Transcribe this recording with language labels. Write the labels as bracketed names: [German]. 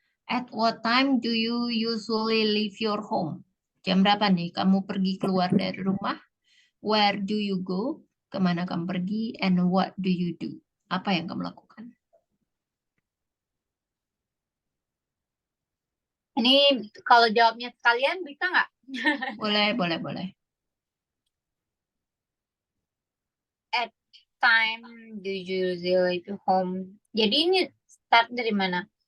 [English] At what time do you usually leave your home? [Indonesian] Jam berapa nih kamu pergi keluar dari rumah? [English] Where do you go? [Indonesian] Kemana kamu pergi? [English] And what do you do? [Indonesian] Apa yang kamu lakukan? Ini kalau jawabnya kalian bisa nggak? Boleh. [English] At time do you usually leave home? [Indonesian] Jadi ini start dari mana?